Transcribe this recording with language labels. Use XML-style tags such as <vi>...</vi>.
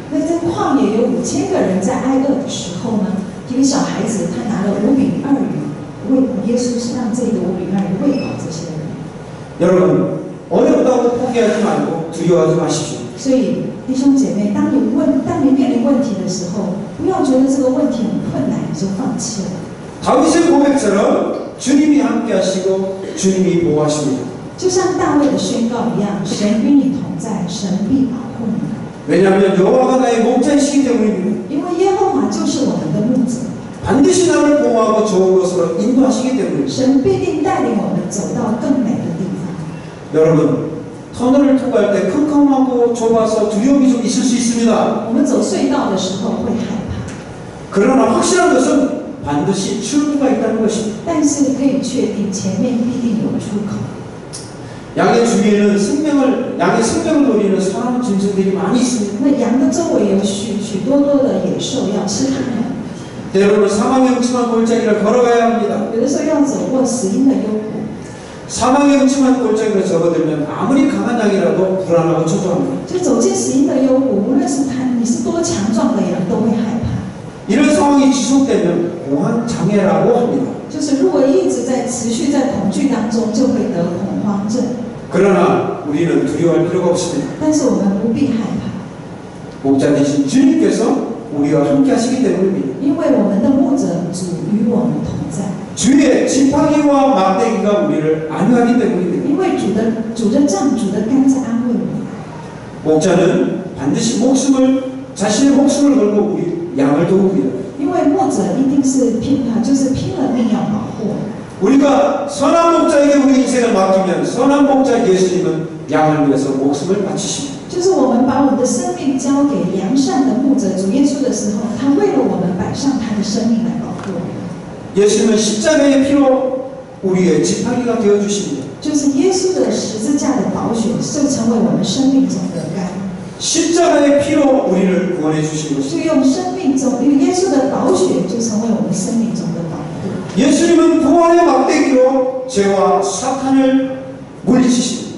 <zh>那在旷野有5000个人在挨饿的时候呢，一个小孩子他拿了5饼2鱼，喂耶稣是让这个5饼2鱼喂饱这些人。</zh> <ko>여러분 어렵다고 포기하지 말고 두려워하지 마십시오.</ko> <zh>所以弟兄姐妹，当你面临问题的时候，不要觉得这个问题很困难，你就放弃了。</zh> <ko>다윗의 고백처럼 주님이 함께 하시고 주님이 보호하십니다.</ko> <zh>就像大卫的宣告一样，神与你同在，神必保护你。</zh> <ko>왜냐하면 여호와가 나의 목자이시기 때문입니다.</ko> <zh>因为耶和华就是我们的牧者，</zh> <ko>반드시 나를 보호하고 좋은 곳으로 인도하시기 때문입니다.</ko> <zh>神必定带领我们走到更美的地方。</zh> <ko>여러분 터널을 통과할 때 컴컴하고 좁아서 두려움이 좀 있을 수 있습니다.</ko> <zh>我们走隧道的时候会害怕，</zh> <ko>그러나 확실한 것은 반드시 출구가 있다는 것입니다.</ko> <zh>但是可以确定前面必定有出口。</zh> <ko>양의 주위에는 양의 생명을 노리는 사람 짐승들이 많이 있습니다.</ko> <zh>那羊的周围有许多的野兽要吃它们，</zh> <ko>때로는 사망의 음침한 골짜기를 걸어가야 합니다.</ko> <zh>有的时候要走过死荫的幽谷。</zh> <ko>사망의 음침한 골짜기를 접어들면 아무리 강한 양이라도 불안하고 초조합니다.</ko> <zh>就走进死荫的幽谷，无论是你是多强壮的羊，都会害怕。</zh> <ko>이런 상황이 지속되면 공황 장애라고 합니다.</ko> <zh>就是如果一直持续在恐惧当中，就会得恐慌症。</zh> <ko>그러나 우리는 두려워할 필요가 없습니다.</ko> <zh>但是我们不必害怕，</zh> <ko>목자 되신 주님께서 우리와 함께 하시기 때문입니다.</ko> <zh>因为我们的牧者主与我们同在。</zh> <ko>주의 지팡이와 막대기가 우리를 안위하기 때문입니다.</ko> <zh>因为主的杖、主的竿在安慰我们。</zh> <ko>목자는 반드시 자신의 목숨을 걸고 우리 양을 도웁니다.</ko> <zh>因为为牧者一定是就是拼了命要保护。</zh> <ko>우리가 선한 목자에게 우리 인생을 맡기면 선한 목자 예수님은 양을 위해서 목숨을 바치십니다.</ko> <zh>就是我们把我们的生命交给良善的牧者主耶稣的时候，他为了我们摆上他的生命来保护我们。</zh> <ko>예수님은 십자가의 피로 우리의 지팡이가 되어 주십니다.</ko> <zh>就是耶稣的十字架的宝血，就成为我们生命中的竿。</zh> <ko>십자가의 피로 우리를 구원해 주신 것입니다.</ko> <zh>就用生命中，因为耶稣的宝血就成为我们生命中的保护。</zh> <ko>예수님은 부활의 막대기로 죄와 사탄을 물리치십니다.</ko>